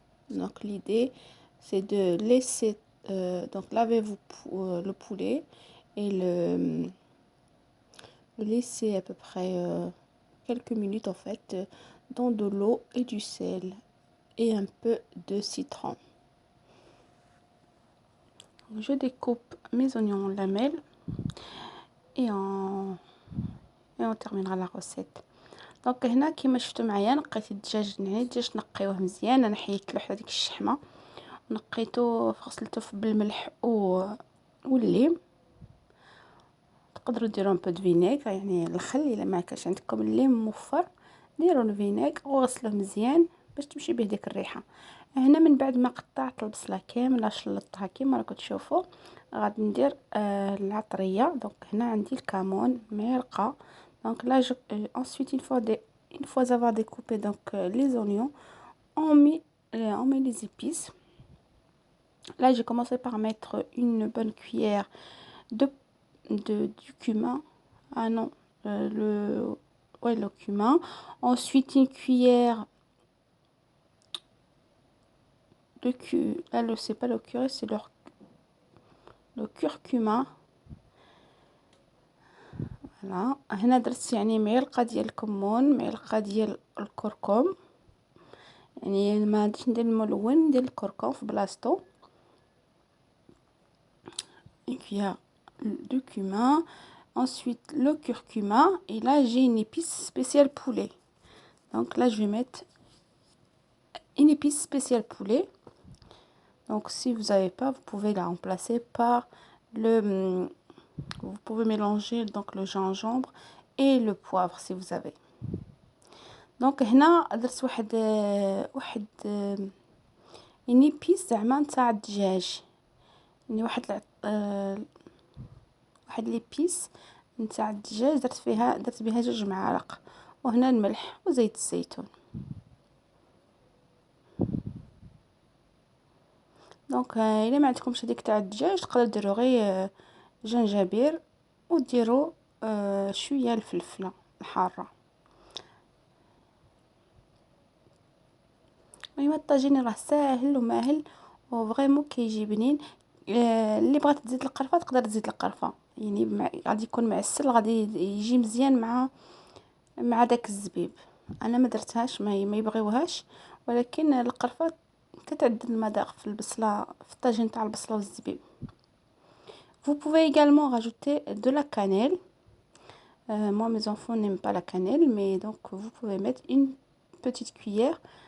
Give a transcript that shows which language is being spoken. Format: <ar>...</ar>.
<fr>Donc l'idée c'est de laisser, donc lavez-vous le poulet et le laisser à peu près quelques minutes en fait dans de l'eau et du sel et un peu de citron. Je découpe mes oignons en lamelles et on terminera la recette.</fr> <ar>دونك هنا كيما شفتوا معايا نقيت الدجاج، الدجاج نقيوه مزيان. انا حيدت له حتى ديك الشحمه، نقيته غسلته بالملح والليم. تقدروا ديروا ان فينيغ، يعني الخل. الا ما كانش عندكم الليم موفر ديروا الفينيغ وغسلوه مزيان باش تمشي به ديك الريحه. هنا من بعد ما قطعت البصله كامله شلطتها كيما راكم تشوفوا، غادي ندير العطريه. دونك هنا عندي الكمون معلقه.</ar> <fr>Donc là ensuite une fois avoir découpé donc les oignons, on met les épices. Là j'ai commencé par mettre une bonne cuillère du cumin. Ah non, le cumin. Ensuite une cuillère de là c'est pas le curry, c'est le curcuma.</fr> <ar>Voilà, هنا درت يعني معلقه ديال الكمون، معلقه ديال الكركم، يعني ما غاديش ندير الملون، ندير الكركم في بلاصتو.</ar> <fr>une cuillère de cumin, ensuite le curcuma, et là j'ai une épice spéciale poulet. Donc là je vais mettre une épice spéciale poulet. Donc si vous n'avez pas, vous pouvez la remplacer par Vous pouvez mélanger donc le gingembre et le poivre si vous avez.</fr> <ar>دونك هنا درت واحد يعني بيس زعما نتاع الدجاج، يعني واحد لي بيس نتاع الدجاج درت بها 2 معالق، وهنا الملح وزيت الزيتون. دونك الا ما عندكمش هذيك تاع الدجاج تقدروا ديروا غير جنجبير وديروا شويه الفلفله الحاره. المهم الطاجين راه ساهل وماهل وفريمون كيجي بنين. اللي بغات تزيد القرفه تقدر تزيد القرفه، يعني غادي يكون معسل، غادي يجي مزيان مع داك الزبيب. انا ما درتهاش، ما يبغيوهاش، ولكن القرفه كتعدل المذاق في البصله، في الطاجين تاع البصله والزبيب.</ar> <fr>Vous pouvez également rajouter de la cannelle. Moi mes enfants n'aiment pas la cannelle, mais donc vous pouvez mettre une petite cuillère.</fr>